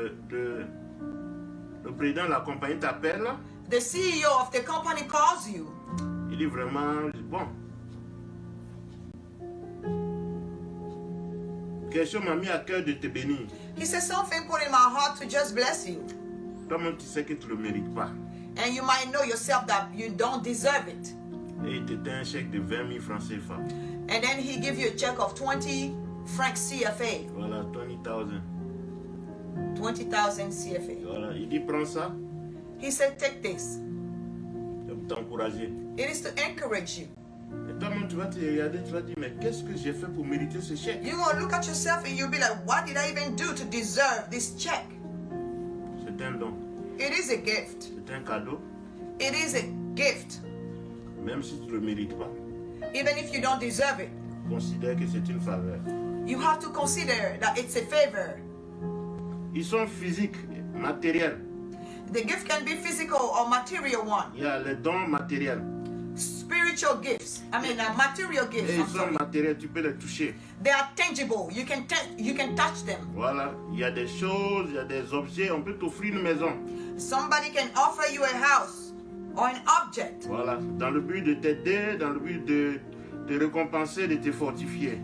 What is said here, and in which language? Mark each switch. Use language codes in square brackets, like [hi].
[fr] le président de la compagnie t'appelle, [en] the CEO of the company calls you. [fr] il dit vraiment, bon, quelque chose m'a mis à cœur de te bénir. [en] He says something put in my heart to just bless you. [fr] Toi-même, tu sais que tu ne le mérites pas. [en] And you might know yourself that you don't deserve it. [fr] Et il te donne un chèque de 20 000 francs CFA. [en] And then he gives you a check of 20 francs CFA. [fr] Voilà, 20,000. [en] 20,000 CFA. [fr] Voilà, il dit, prends ça, [en] He said, take this. [fr] c'est pour t'encourager. [en] It is to encourage you. [fr] Et toi-même, tu vas te regarder, tu vas dire, mais qu'est-ce que j'ai fait pour mériter ce chèque? [en] You're going to look at yourself and you'll be like, what did I even do to deserve this check? [fr] C'est un don, [en] It is a gift. [fr] c'est un cadeau, [en] It is a gift. [fr] même si tu ne le mérites pas. [en] Even if you don't deserve it, [fr] Considère que c'est une faveur. [en] you have to consider that it's a favor. [fr] Ils sont physiques, matériels. [en] The gift can be physical or material one. [fr] Il y a les dons matériels. [en] Spiritual gifts. Material gifts. [fr] Et [en] I'm [fr] ils sont [en] sorry. [fr] matériels, tu peux les toucher. [en] They are tangible. You can touch them. [fr] Voilà, il y a des choses, il y a des objets, on peut t'offrir une maison. [en] Somebody can offer you a house or an object [fr] Voilà, dans le but de t'aider, dans le but de te récompenser, de te fortifier.